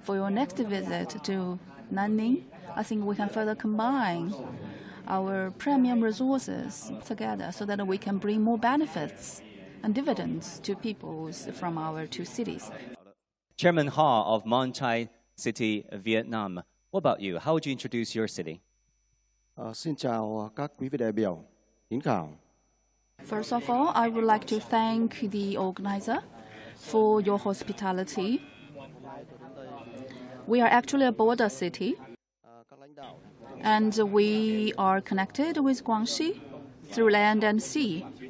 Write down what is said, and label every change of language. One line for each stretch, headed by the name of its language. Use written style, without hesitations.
English: For your next visit to Nanning, I think we can further combine our premium resources together so that we can bring more benefits and dividends to peoples from our 2 cities. Chairman Ha of Mon Chai City, Vietnam. What about you? How would you introduce your city?
Vietnamese: Xin chào các quý vị đại biểu, kính chào.
English: First of all, I would like to thank the organizer for your hospitality. We are actually a border city, and we are connected with Guangxi through land and sea.